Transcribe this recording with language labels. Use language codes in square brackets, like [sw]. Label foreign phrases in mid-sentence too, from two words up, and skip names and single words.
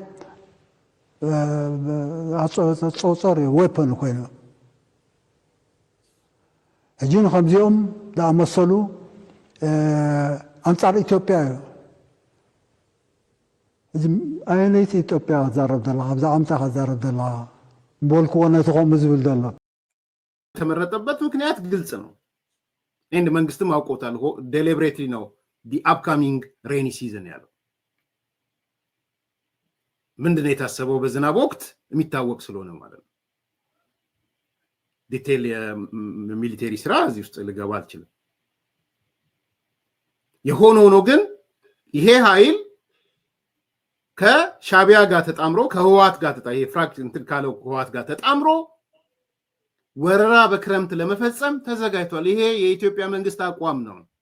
[ti] ኣጾጾር ዌፐን ኮይኑ ሕጂ ከምዚኦም ዝኣመሰሉ ኣንጻር ኢትዮጵያ እዩ ኣየነይቲ ኢትዮጵያ ክዛረብ ዘለካ ብዛዕባ እንታይ ክዛረብ ዘለካ በልክዎ ነቲ ከምኡ ዝብል ዘሎ [am] የተመረጠበት ምክንያት ግልጽ ነው ኤንድ መንግስትም አውቆታል ዴሊብሬትሊ ነው [en] the upcoming rainy season [am] ያለው ምንድነው የታሰበው በዝናብ ወቅት የሚታወቅ ስለሆነ ማለት ነው ዲቴል የሚሊተሪ ስራ እዚህ ውስጥ ልገባ አልችልም የሆነው ነው ግን ይሄ ኃይል ከሻቢያ ጋር ተጣምሮ ከህወሓት ጋር ተጣ ይሄ ፍራክሽን እንትን ካለው ህወሓት ጋር ተጣምሮ ወረራ በክረምት ለመፈጸም ተዘጋጅቷል ይሄ የኢትዮጵያ መንግስት አቋም ነው